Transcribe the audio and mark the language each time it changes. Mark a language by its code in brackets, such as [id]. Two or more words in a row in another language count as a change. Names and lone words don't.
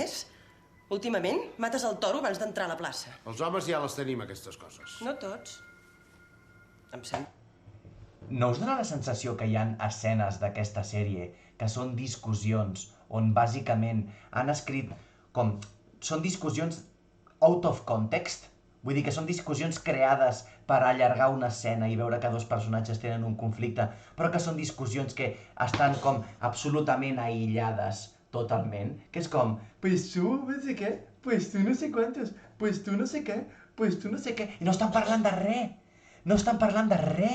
[ca] més, últimament mates el toro abans d'entrar a la plaça. Els homes ja les tenim, aquestes coses. No tots. Em sembla. No us dona la sensació que hi ha escenes d'aquesta sèrie que són discussions on bàsicament han escrit com... Són discussions [en] out of context? [ca] Vull dir que són discussions creades per allargar una escena i veure que dos personatges tenen un conflicte, però que són discussions que estan com absolutament aïllades totalment, que és com, pues tu no sé què, pues tu no sé quantos, pues tu no sé què, pues tu no sé què, i no estan parlant de res, no estan parlant de res.